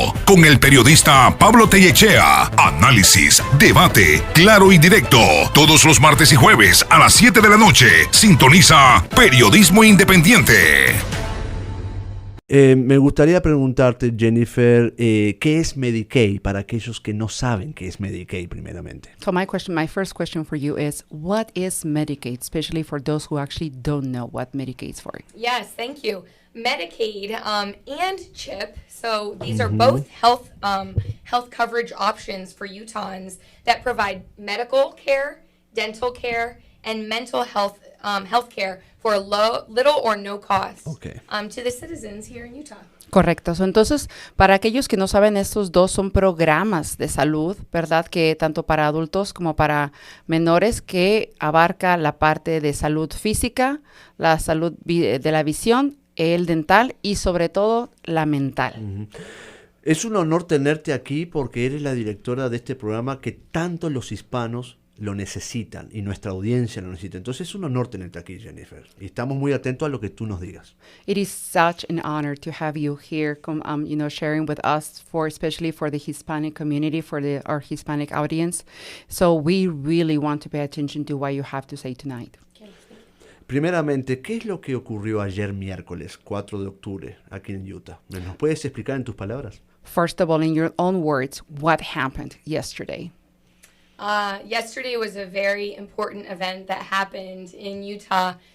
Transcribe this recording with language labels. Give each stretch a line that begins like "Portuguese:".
Spanish: Con el periodista Pablo Tellechea. Análisis, debate, claro y directo. Todos los martes y jueves a las 7 de la noche. Sintoniza Periodismo Independiente. Me gustaría preguntarte, Jennifer, ¿qué es Medicaid para aquellos que no saben qué es Medicaid primeramente?
English: So my first question for you is, what is Medicaid, especially for those who actually don't know what Medicaid is for? Yes, thank you. Medicaid and CHIP, so these are both health coverage options for Utahns that provide medical care, dental care, and mental health care for little or no cost to the citizens here in Utah.
Spanish: Correcto. Entonces, para aquellos que no saben, estos dos son programas de salud, ¿verdad? Que tanto para adultos como para menores, que abarca la parte de salud física, la salud de la visión, el dental y sobre todo la mental. Es un honor tenerte aquí porque eres la directora de este programa que tanto los hispanos lo necesitan y nuestra audiencia lo necesita. Entonces es un honor tenerte aquí, Jennifer. Y estamos muy atentos a lo que tú nos digas.
English: It is such an honor to have you here, sharing with us, especially for the Hispanic community, for our Hispanic audience. So we really want to pay attention to what you have to say tonight.
Spanish: Primeramente, ¿qué es lo que ocurrió ayer miércoles, 4 de octubre, aquí en Utah? ¿Nos puedes explicar en tus palabras?
English: First of all, in your own words, what happened yesterday? Yesterday was a very important event that happened in Utah.